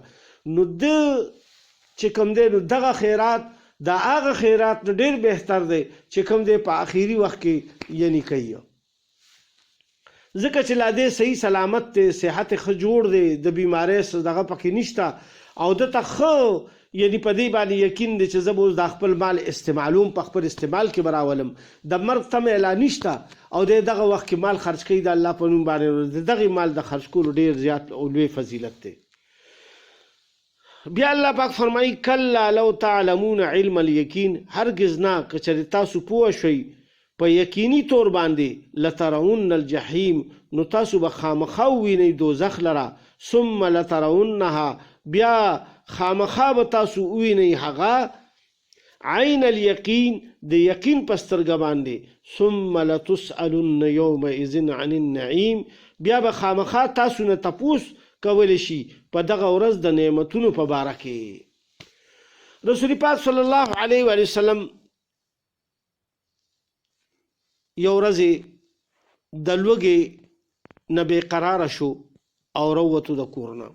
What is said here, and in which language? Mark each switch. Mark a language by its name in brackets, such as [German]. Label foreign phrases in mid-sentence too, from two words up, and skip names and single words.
[Pashto] نو د چې کوم دی نو دغه خیرات د هغه خیرات نه ډېر بهتر دی چې کوم دی په اخیری وخت کې یعنی کوي، ځکه چې لا دی صحیح سلامت دی، صحت ښه جوړ دی، د بیمارۍ دغه پکې نشته او دته ښه یعنی په دې باندې یقین دی چې زه به اوس د خپل مال استعمالوم، په خپل استعمال کې به راولم، د مرګ تمه لا نشته او دی دغه وخت کې مال خرج کوي د الله په نوم باندې، د دغې مال د خرج کولو ډېر زیات او لوی فضیلت دی. بیا الله پاک فرمایي [Arabic] کلا لو تعلمون علم الیقین، [Pashto] هرگز نه که چېرې تاسو پوه شئ په یقیني طور باندې [Arabic] لترون الجحیم، [Pashto] نو تاسو به خامخا ووینئ دوزخ لره، [Arabic] ثم لترونها، [Pashto] بیا خامخا به تاسو ووینئ هغه [Arabic] عین الیقین، [Pashto] د یقین په سترګه باندې، [Arabic] ثم لتسألن یومئذ عن النعیم، [Pashto] بیا به خامخا تاسو نه تپوس کولی شي په دغه ورځ د نعمتونو په باره کې. رسول پاک [Arabic] صلی الله علیه و وسلم [Pashto] یو ورځې د لوږې نه بې قراره شو او راووتو د کور نه.